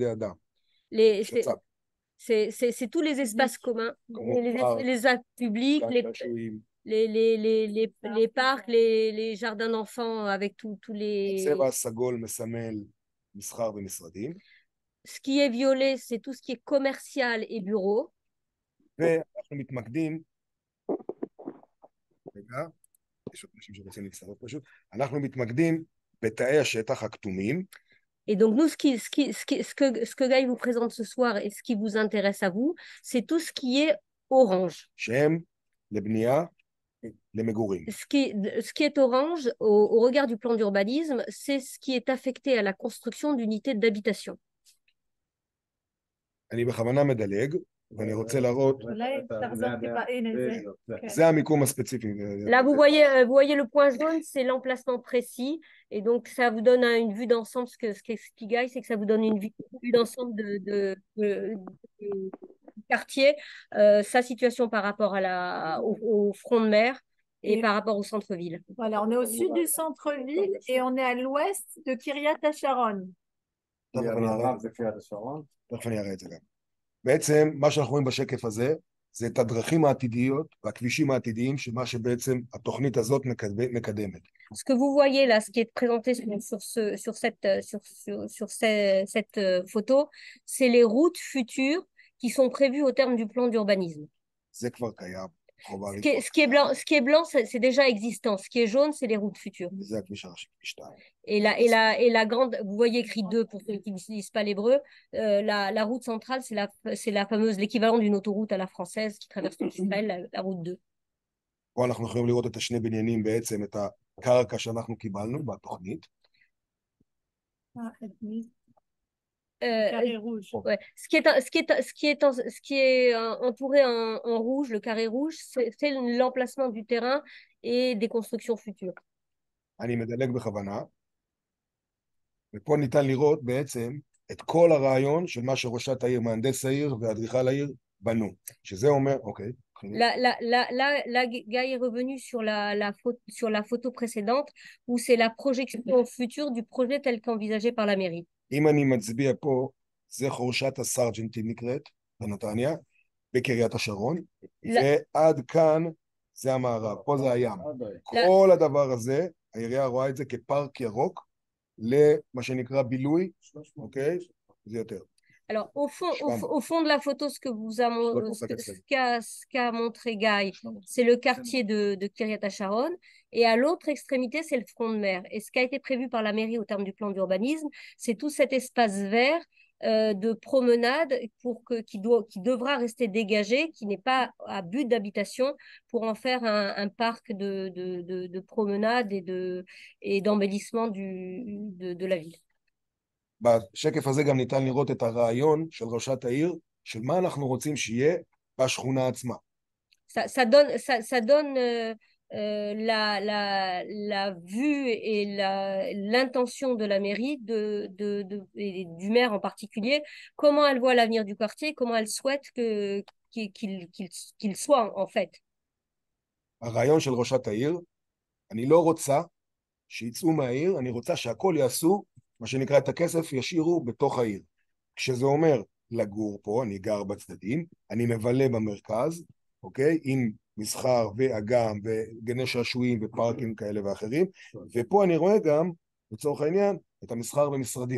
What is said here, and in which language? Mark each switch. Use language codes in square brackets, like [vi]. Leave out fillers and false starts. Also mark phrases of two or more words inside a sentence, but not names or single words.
[fr] C'est tous les espaces communs, les actes publics, les parcs, les jardins d'enfants avec tous les... Ce qui est violet, c'est tout ce qui est commercial et bureau. [he] ואנחנו מתמקדים, רגע, יש עוד אנשים שרוצים להצטרף פשוט, אנחנו מתמקדים בתאי השטח הכתומים. [fr] Et donc nous, ce que Guy vous présente ce soir et ce qui vous intéresse à vous, c'est tout ce qui est orange. [he] שהם לבנייה, למגורים. [fr] Ce qui est orange, au regard du plan d'urbanisme, c'est ce qui est affecté à la construction d'unités d'habitation. [he] אני בכוונה מדלג, ואני רוצה להראות, זה המיקום הספציפי. [fr] Là, vous voyez le point jaune, c'est l'emplacement précis, et donc ça vous donne une vue d'ensemble. Ce qu'explique Guy, c'est que ça vous donne une vue d'ensemble du quartier, sa situation par rapport au front de mer et par rapport au centre-ville. Voilà, on est au sud du centre-ville et on est à l'ouest de Kiryat HaSharon. [he] תכף אני אראה את זה גם. בעצם מה שאנחנו רואים בשקף הזה זה את הדרכים העתידיות והכבישים העתידיים שמה שבעצם התוכנית הזאת מקדמת. [fr] Ce que vous voyez là, ce qui est présenté sur cette photo, c'est les routes futures qui sont prévues au terme du plan d'urbanisme. [he] זה כבר קיים. [fr] Ce qui est blanc, c'est déjà existant. Ce qui est jaune, c'est les routes futures. Et la grande, vous voyez écrit 2 pour ceux qui n'utilisent pas l'hébreu, la route centrale, c'est la fameuse, l'équivalent d'une autoroute à la française qui traverse tout Israël, la route 2. [he] פה אנחנו יכולים לראות את השני בניינים בעצם, את הקרקע שאנחנו קיבלנו בתוכנית. [fr] Carré rouge. Ouais. Ce qui est entouré en rouge, le carré rouge, c'est l'emplacement du terrain et des constructions futures. [he] אני מדלג בכוונה, ופה ניתן לראות בעצם את כל הרעיון של מה שראשת העיר, מהנדס העיר ואדריכל העיר בנו, שזה אומר, אוקיי. [fr] Là, Guy est revenu sur la photo précédente où c'est la projection future du projet tel qu'envisagé par la mairie. [he] אם אני מצביע פה, זה חורשת הסרג'נטים נקראת, בנתניה, בקריית השרון, לא. ועד כאן זה המערב, פה זה הים. כל הדבר הזה, העירייה רואה את זה כפארק ירוק, למה שנקרא בילוי, אוקיי? זה יותר. [fr] Alors, au fond de la photo, ce qu'a montré Guy, c'est le quartier de Kiryat HaSharon. Et à l'autre extrémité, c'est le front de mer. Et ce qui a été prévu par la mairie au terme du plan d'urbanisme, c'est tout cet espace vert de promenade qui devra rester dégagé, qui n'est pas à but d'habitation, pour en faire un parc de promenade et d'embellissement de la ville. [he] בשקף הזה גם ניתן לראות את הרעיון של ראשת העיר, של מה אנחנו רוצים שיהיה בשכונה עצמה. [fr] Ça donne la vue et l'intention de la mairie, et du maire en particulier, comment elle voit l'avenir du quartier, comment elle souhaite qu'il soit en fait. [he] הרעיון של ראשת העיר, אני לא רוצה שיצאו מהעיר, אני רוצה שהכל יעשו, מה שנקרא את הכסף ישאירו בתוך העיר. כשזה אומר לגור פה, אני גר בצדדים, אני מבלה במרכז, אוקיי? עם מסחר ואגם וגני שעשועים ופארקים כאלה ואחרים, ופה אני רואה גם, לצורך העניין, את המסחר במשרדים.